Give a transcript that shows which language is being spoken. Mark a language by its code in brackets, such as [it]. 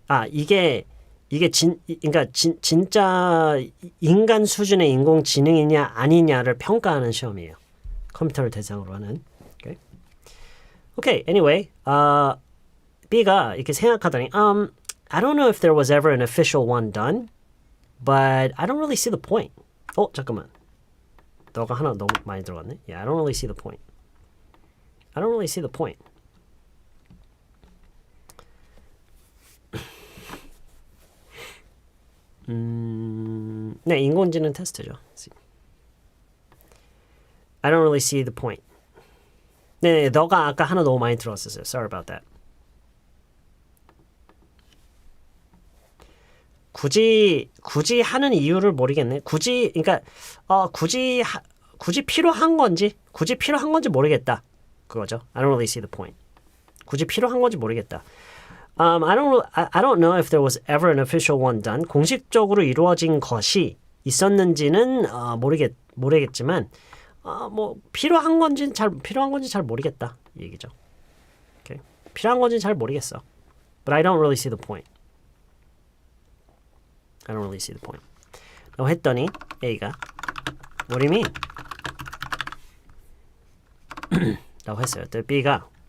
[ko] 이게 진짜 인간 수준의 인공지능이냐 아니냐를 평가하는 시험이에요. 컴퓨터를 대상으로 하는. [en] Okay, anyway, [ko] B가 이렇게 생각하더니 [en] I don't know if there was ever an official one done, but I don't really see the point. [ko] 잠깐만. 너가 하나 너무 많이 들어갔네. [en] Yeah, I don't really see the point. [ko] 네, 인공지능 테스트죠. [en] I don't really see the point. [ko] 네, 너가 아까 하나 너무 많이 들어왔었어요. [en] Sorry about that. [ko] 굳이 하는 이유를 모르겠네. 굳이 필요한 건지 모르겠다. 그거죠. [en] I don't really see the point. [ko] 굳이 필요한 건지 모르겠다. [en] I don't know if there was ever an official one done. [ko] 공식적으로 이루어진 것이 있었는지는 모르겠지만 뭐 필요한 건지 잘 모르겠다 이 얘기죠. [en] Okay. [ko] 필요한 건지 잘 모르겠어. [en] But I don't really see the point. [ko] 라고 했더니 A가 [en] What do you mean? [ko] 라고 했어요. 또 B가